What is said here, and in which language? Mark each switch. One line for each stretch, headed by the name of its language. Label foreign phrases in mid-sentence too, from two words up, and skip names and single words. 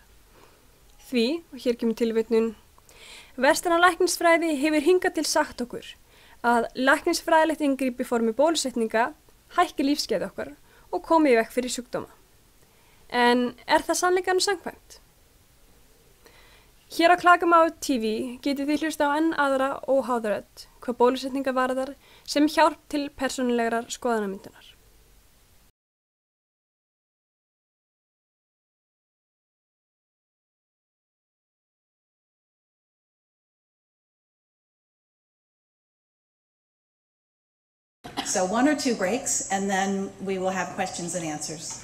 Icelandic: Því, og hér kemur tilvitnun, vestræna læknisfræði hefur hingað til sagt okkur að læknisfræðilegt inngrip í formi bólusetninga hækki lífsgæði okkar og komi í veg fyrir sjúkdóma. En það sannleikanum samkvæmt? Hér á KLA-TV getið þið hlusta á enn aðra óháða rödd hvað bólusetninga varðar sem hjálp til persónulegrar skoðanamyndunar.
English: So 1 or 2 breaks, and then we will have questions and answers.